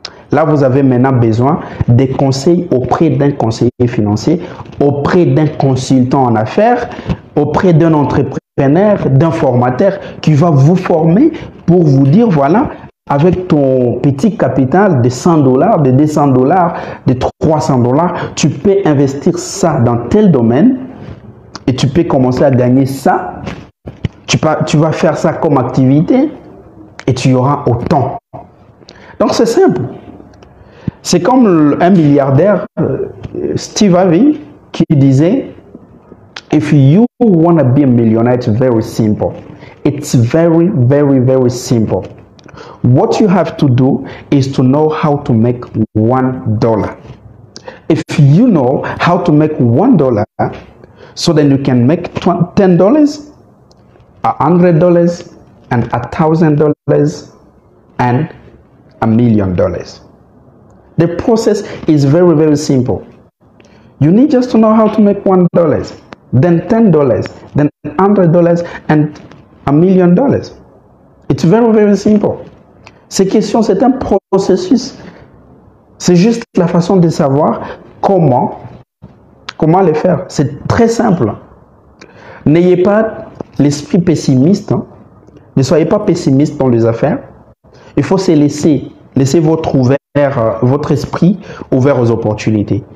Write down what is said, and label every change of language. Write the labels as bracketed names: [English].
[French] Là, vous avez maintenant besoin des conseils auprès d'un conseiller financier, auprès d'un consultant en affaires, auprès d'un entrepreneur, d'un formateur qui va vous former pour vous dire, voilà, avec ton petit capital de $100, de $200, de $300, tu peux investir ça dans tel domaine et tu peux commencer à gagner ça. Tu vas faire ça comme activité et tu y auras autant. Donc c'est simple. C'est comme un milliardaire, Steve Harvey, qui disait [English] If you want to be a millionaire, it's very simple. It's very, very, very simple. What you have to do is to know how to make $1. If you know how to make $1, so then you can make $10, $100, and $1,000, and $1 million. The process is very, very simple. You need just to know how to make $1, then $10, then $100, and $1 million. It's very, very simple. [French] Ces questions, c'est un processus. C'est juste la façon de savoir comment les faire. C'est très simple. N'ayez pas l'esprit pessimiste. Hein. Ne soyez pas pessimiste dans les affaires. Il faut se laisser votre esprit ouvert aux opportunités.